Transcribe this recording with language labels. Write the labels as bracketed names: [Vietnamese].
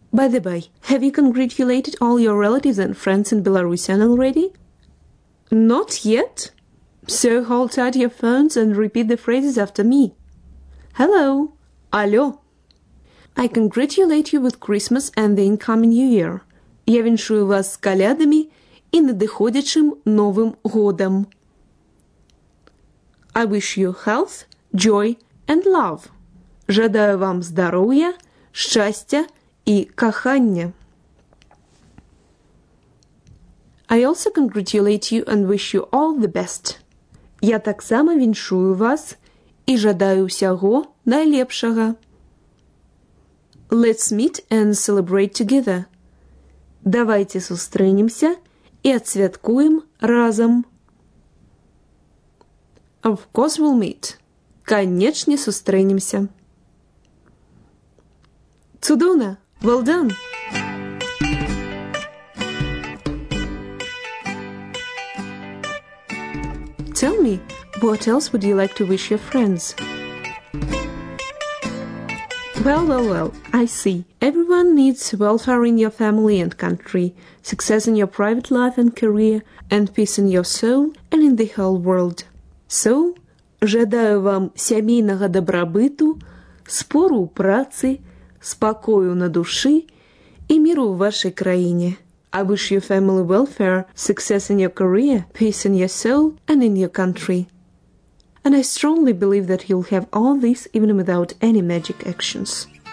[English] By the way, have you congratulated all your relatives and friends in Belarusian already? Not yet. So hold tight your phones and repeat the phrases after me. Hello. [Belarusian] Алло. [English] I congratulate you with Christmas and the incoming New Year. [Belarusian] Я віншую вас з калядами і надыходячым Новым годам. [English] I wish you health, joy and love. [Belarusian] Жадаю вам здароўя, шчасця і кахання. [English] I also congratulate you and wish you all the best. [Belarusian] Я таксама віншую вас і жадаю ўсяго найлепшага. [English] Let's meet and celebrate together. [Belarusian] Давайте сустрэнемся і адсвяткуем разам. [English] Of course we'll meet. [Belarusian] Канечне, сустрэнемся. Цудоўна! [English] Well done! Tell me, what else would you like to wish your friends? Well, I see. Everyone needs welfare in your family and country, success in your private life and career, and peace in your soul and in the whole world. [Belarusian] So, жадаю вам сімейного добробыту, спору у праці, спокою на душі і миру в вашій країні. [English] I wish you family welfare, success in your career, peace in your soul and in your country. And I strongly believe that you'll have all this even without any magic actions.